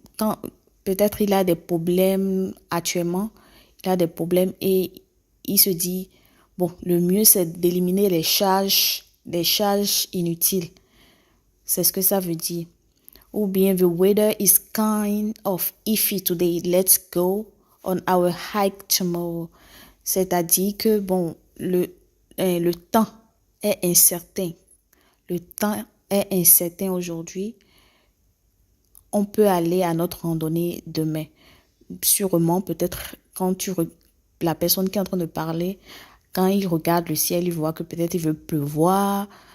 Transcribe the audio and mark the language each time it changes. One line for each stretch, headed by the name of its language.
French: Quand peut-être il a des problèmes actuellement, il a des problèmes et il se dit, bon, le mieux c'est d'éliminer les charges inutiles. C'est ce que ça veut dire. Ou bien,
English: the weather is kind of iffy today. Let's go on our hike tomorrow.
French: C'est-à-dire que, bon, le temps est incertain. Le temps est incertain aujourd'hui. On peut aller à notre randonnée demain. Sûrement, peut-être, la personne qui est en train de parler, quand il regarde le ciel, il voit que peut-être il veut pleuvoir.